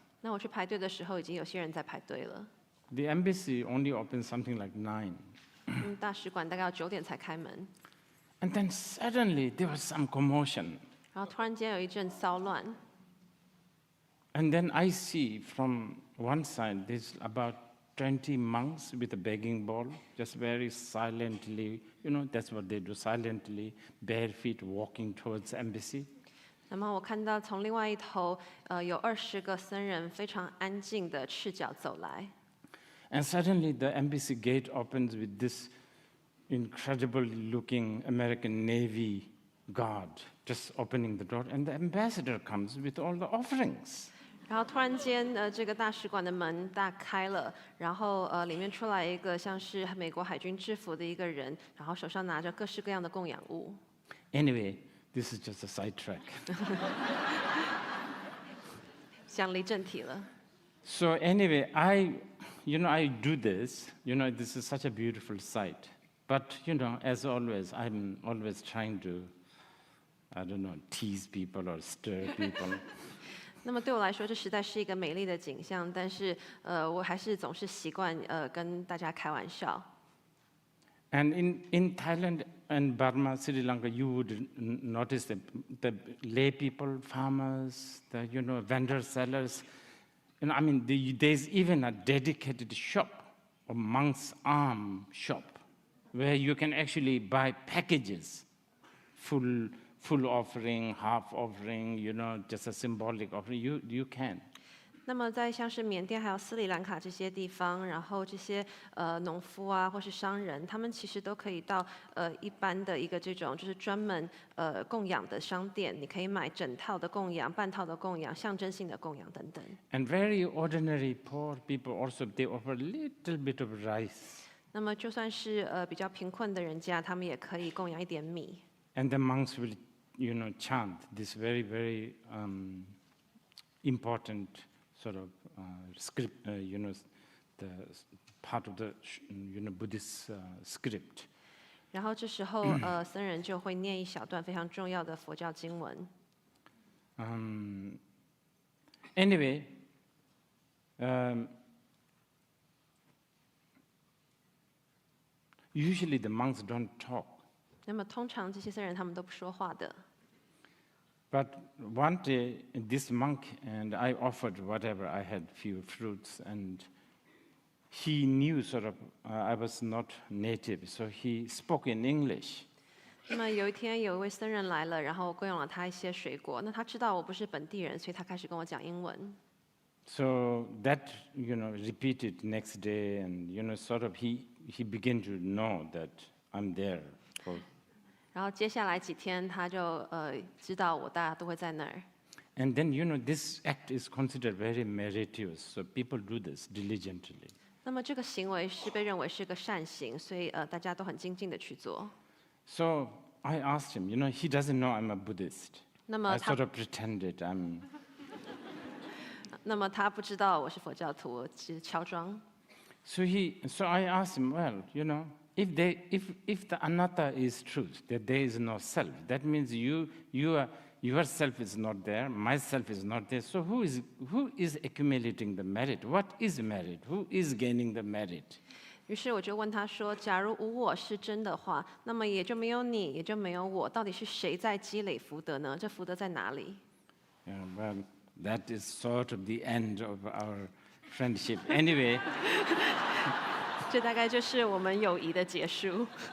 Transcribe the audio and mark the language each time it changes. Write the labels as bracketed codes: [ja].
[zh] 那我去排队的时候，已经有些人在排队了。 [en] The embassy only opens something like 9. [zh] 大使馆大概要9点才开门。 [en] And then suddenly there was some commotion. [zh] 然后突然间有一阵骚乱， [en] And then I see from one side, there's about 20 monks with a begging bowl, just very silently, that's what they do, silently, bare feet walking towards the embassy. [zh] 那么我看到从另外一头，有20个僧人非常安静的赤脚走来。 [en] And suddenly the embassy gate opens with this incredible looking American Navy guard just opening the door, and the ambassador comes with all the offerings. [zh] 然后突然间，这个大使馆的门大开了，然后里面出来一个像是美国海军制服的一个人，然后手上拿着各式各样的供养物。 [en] Anyway, this is just a sidetrack. [zh] 想离正题了。 [en] So anyway, I do this. This is such a beautiful sight. But as always, I'm always trying to, tease people or stir people. [zh] 那么对我来说，这实在是一个美丽的景象，但是我还是总是习惯跟大家开玩笑。 [en] And in Thailand and Burma, Sri Lanka, you would notice the lay people, farmers, the vendors, sellers. There's even a dedicated shop, a monk's arm shop, where you can actually buy packages, full offering, half offering, just a symbolic offering. You can. [zh] 那么在像是缅甸还有斯里兰卡这些地方，然后这些农夫啊或是商人，他们其实都可以到一般的一个这种就是专门供养的商店，你可以买整套的供养、半套的供养、象征性的供养等等。 [en] And very ordinary poor people also, they offer a little bit of rice. [zh] 那么就算是比较贫困的人家，他们也可以供养一点米。 [en] And the monks will, chant this very, very important sort of script, the part of the, Buddhist script. [zh] 然后这时候僧人就会念一小段非常重要的佛教经文。 [en] Anyway, usually the monks don't talk. [zh] 那么通常这些僧人他们都不说话的。 [en] But one day, this monk and I offered whatever, I had few fruits, and he knew sort of I was not native, so he spoke in English. [zh] 那么有一天，有一位僧人来了，然后我供养了他一些水果。那他知道我不是本地人，所以他开始跟我讲英文。 [en] So that, repeated next day, and, sort of he began to know that I'm there. For, [zh] 然后接下来几天，他就知道我大家都会在那儿。 [en] and then, this act is considered very meritorious, so people do this diligently. [zh] 那么这个行为是被认为是个善行，所以大家都很精进的去做。 [en] So I asked him, he doesn't know I'm a Buddhist. [zh] 那么 [en] I [zh] 他 [en] sort of pretended I'm. [zh] 那么他不知道我是佛教徒，我只是乔装。 [en] So I asked him, well, if the anatta is truth, that there is no self, that means yourself is not there, myself is not there. So who is accumulating the merit? What is merit? Who is gaining the merit? [zh] 于是我就问他说：“假如无我是真的话，那么也就没有你，也就没有我，到底是谁在积累福德呢？这福德在哪里？” [en] Well, that is sort of the end of our friendship. Anyway. [zh] 这大概就是我们友谊的结束。